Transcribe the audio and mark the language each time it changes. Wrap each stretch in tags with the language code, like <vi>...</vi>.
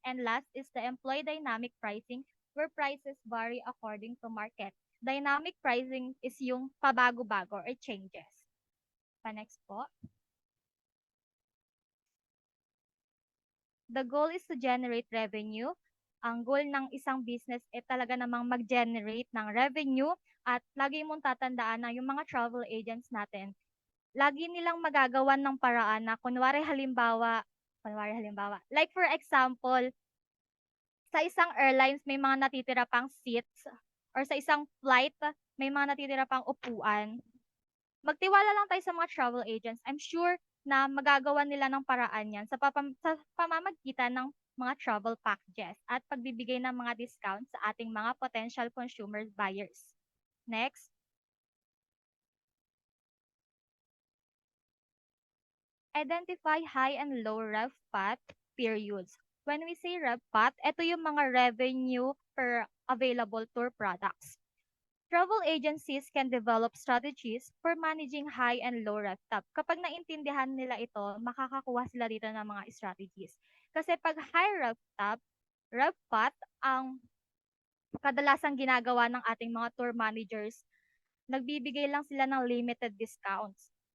<en>And last is the employee dynamic pricing where prices vary according to market.</en> <tl>Dynamic pricing is yung pabago-bago or changes. Next po.</tl> <en>The goal is to generate revenue.</en> <tl>Ang goal ng isang business ay talaga namang mag-generate ng revenue at lagi mong tatandaan na yung mga travel agents natin, lagi nilang magagawan ng paraan na kunwari halimbawa,</tl> <en>like for example,</en> <tl>sa isang airlines may mga natitira pang seats or sa isang flight may mga natitira pang upuan. Magtiwala lang tayo sa mga travel agents.</tl> <en>I'm sure</en> <tl>na magagawa nila ng paraan yan sa pamamagitan ng mga travel packages at pagbibigay ng mga discounts sa ating mga potential consumers buyers.</tl> <en>Next. Identify high and low rev path periods. When we say rev path,</en> <tl>ito yung mga</tl> <en>revenue per available tour products. Travel agencies can develop strategies for managing high and low rev path.</en> <tl>Kapag naintindihan nila ito, makakakuha sila dito ng mga strategies. Kasi pag high rev path, ang kadalasang ginagawa ng ating mga tour managers, nagbibigay lang sila ng limited discounts.</tl>